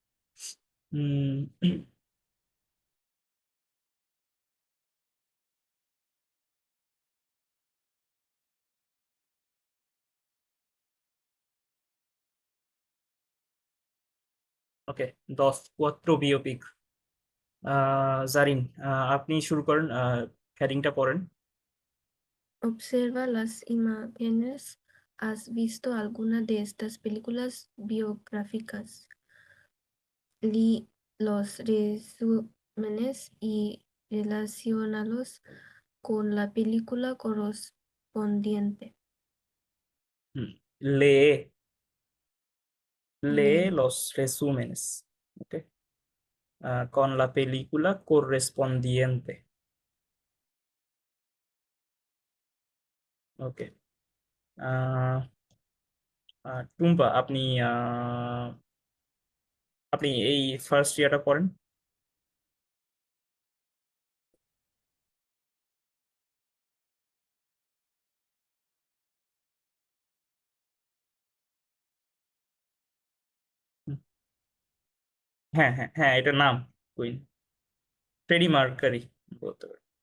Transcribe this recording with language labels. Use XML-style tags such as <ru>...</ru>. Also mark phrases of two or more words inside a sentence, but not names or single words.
<es>ওকে, 10 cuatro biopic।</es> <bn>জারিন, আপনি শুরু করেন, হেডিংটা পড়েন।</bn> <es>observa las imágenes. ¿Has visto alguna de estas películas biográficas? Los resúmenes y relaciónalos con la película correspondiente. হুম, lee, lee Lee los resúmenes, ok, con la película correspondiente।</es> <bn>ওকে, টুম্পা, আপনি আপনি এই</bn> <en>first year</en> <bn>পড়েন। হুম, হ্যাঁ, হ্যাঁ, হ্যাঁ, এটা নাম কুইন, ফ্রেডি মার্কারি বলতে পারেন।</bn>